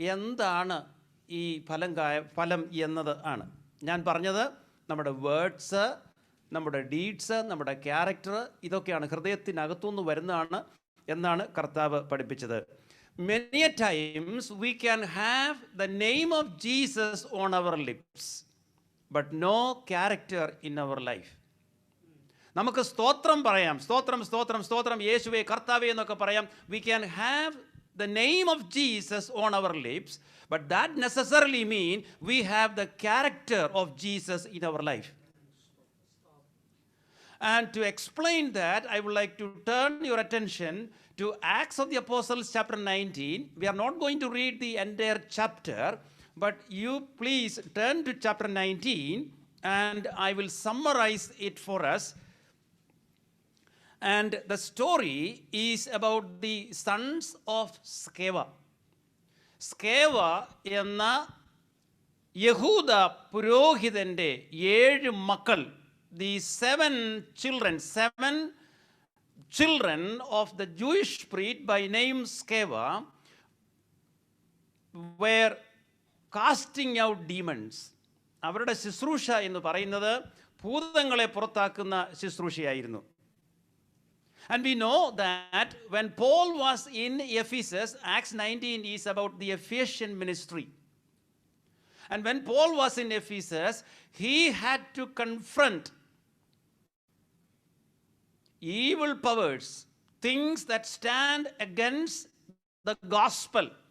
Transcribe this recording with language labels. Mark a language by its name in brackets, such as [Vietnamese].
[Malayalam] എന്താണ് ഈ ഫലം എന്നത് ആണ് ഞാൻ പറഞ്ഞത്. നമ്മുടെ വേർഡ്സ്, നമ്മുടെ ഡീഡ്സ്, നമ്മുടെ ക്യാരക്ടർ, ഇതൊക്കെയാണ് ഹൃദയത്തിനകത്തുനിന്ന് വരുന്നതാണ് എന്നാണ് കർത്താവ് പഠിപ്പിച്ചത്. [English] Many a times we can have the name of Jesus on our lips, but no character in our life. [Malayalam] നമുക്ക് സ്തോത്രം പറയാം, സ്തോത്രം സ്തോത്രം സ്തോത്രം യേശുവേ കർത്താവേ എന്നൊക്കെ പറയാം. [English] We can have the name of Jesus on our lips, but that necessarily mean we have the character of Jesus in our life. And to explain that, I would like to turn your attention to Acts of the Apostles chapter 19. We are not going to read the entire chapter, but you please turn to chapter 19 and I will summarize it for us. And the story is about the sons of Sceva. Sceva [Malayalam] എന്ന യഹൂദ പുരോഹിതന്റെ 7 മക്കൾ, [English] the 7 children of the Jewish priest by name Sceva were casting out demons. [Malayalam] അവരുടെ ശുശ്രൂഷ എന്ന് പറയുന്നത് ഭൂതങ്ങളെ പുറത്താക്കുന്ന ശുശ്രൂഷയായിരുന്നു. [English] And we know that when Paul was in Ephesus, Acts 19 is about the Ephesian ministry. And when Paul was in Ephesus, he had to confront evil powers, things that stand against the gospel.